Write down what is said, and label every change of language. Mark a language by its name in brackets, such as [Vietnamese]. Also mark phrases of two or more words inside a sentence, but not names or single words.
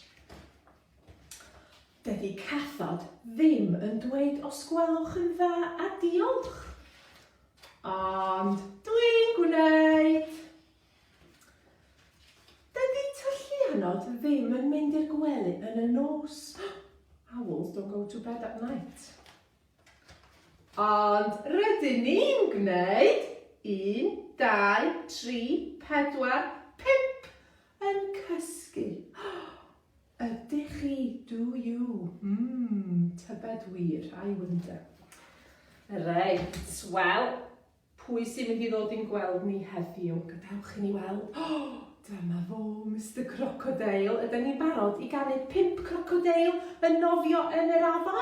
[Welsh] Dydi cathod ddim yn dweud os gwelwch yn dda a diolch. Ond dwi'n gwneud. Dydi tylluanod ddim yn mynd i'r gwely yn y nos. [English] Owls don't go to bed at night. [Welsh] Ond rydyn ni'n gwneud 1, 2, 3, 4, 5 yn cysgu. Ydych chi, [English] do you? [Welsh] Tybed wir, [English] I wonder. [Welsh] Reit, wel, pwy sy'n mynd I ddod i'n gweld ni heddiw? Gadewch I ni weld. Dyma fo, Mr Crocodile. Ydyn ni'n barod I ganu 5 crocodile yn nofio yn yr afon?